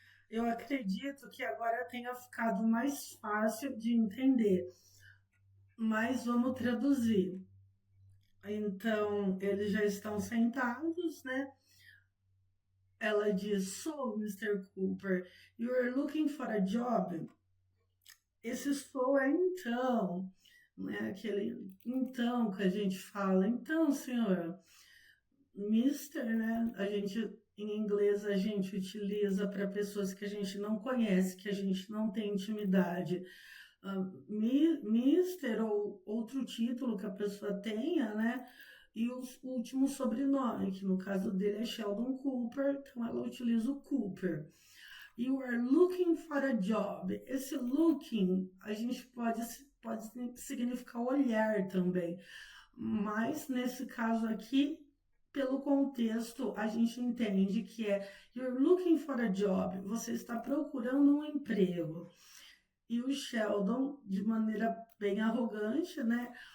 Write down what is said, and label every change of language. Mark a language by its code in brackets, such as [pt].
[pt] Eu acredito que agora tenha ficado mais fácil de entender. Mas vamos traduzir. Então, eles já estão sentados, né? ela diz, so, Mr. [en] Cooper, you are looking for a job? [pt] Esse so é então, né? Aquele então que a gente fala. Então, senhor, Mister, né? Em inglês, a gente utiliza para pessoas que a gente não conhece, que a gente não tem intimidade. Mister ou outro título que a pessoa tenha, né? E o último sobrenome, que no caso dele é Sheldon Cooper, então ela utiliza o Cooper. [en] You are looking for a job. [pt] Esse looking, a gente pode significar olhar também. Mas, nesse caso aqui, pelo contexto, a gente entende que é [en] you're looking for a job. [pt] Você está procurando um emprego. E o Sheldon, de maneira bem arrogante, né?